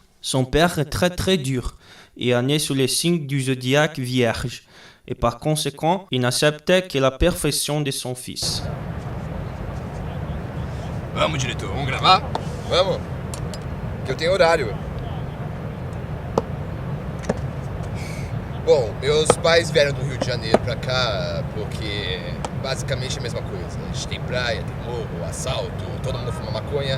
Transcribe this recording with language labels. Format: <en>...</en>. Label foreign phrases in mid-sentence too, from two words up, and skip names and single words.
<fr>Son père est très dur et est né sous le signe du zodiaque vierge et par conséquent, il n'acceptait que la perfection de son fils.</fr> <pt>Vamos, diretor, vamos gravar? Vamos, que eu tenho horário. Bom, meus pais vieram do Rio de Janeiro pra cá porque basicamente é a mesma coisa. A gente tem praia, tem morro, assalto, todo mundo fuma maconha.</pt>